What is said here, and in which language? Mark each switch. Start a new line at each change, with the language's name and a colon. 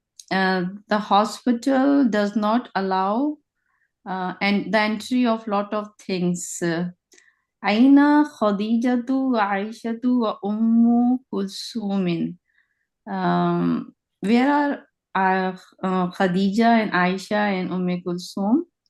English: The hospital does not allow and the entry of lot of things.
Arabic: أين خديجة وعائشة وأم كلثوم?
English: Where are Khadija and Aisha and Kulthum?